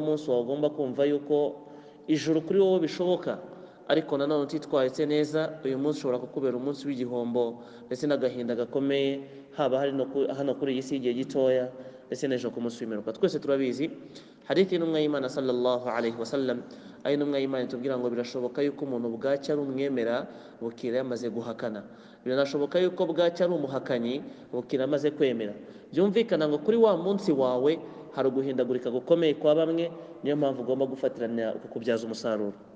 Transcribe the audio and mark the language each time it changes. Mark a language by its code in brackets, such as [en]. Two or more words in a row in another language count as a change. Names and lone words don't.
[rw] munsi wawe ugomba kumva yuko ijuru kuri wowe bishoboka ariko nanone utitwaritse neza uyu munsi ushobora kukubera umunsi w'igihombo ndetse n'agahinda gakomeye haba hano kuri iyi si igihe gitoya ndetse n'ejo ku munsi w'imperuka twese turabizi hadithi y'intumwa y'Imana [ar] صلى الله عليه وسلم [rw] ari intumwa y'Imana itubwira ngo birashoboka yuko umuntu bwacya ari umwemera bukira yamaze guhakana biranashoboka yuko bwacya ari umuhakanyi bukira amaze kwemera byumvikana ngo kuri wa munsi wawe hari uguhindagurika gukomeye kwa bamwe niyo mpamvu ugomba gufatirana ukakubyaza umusaruro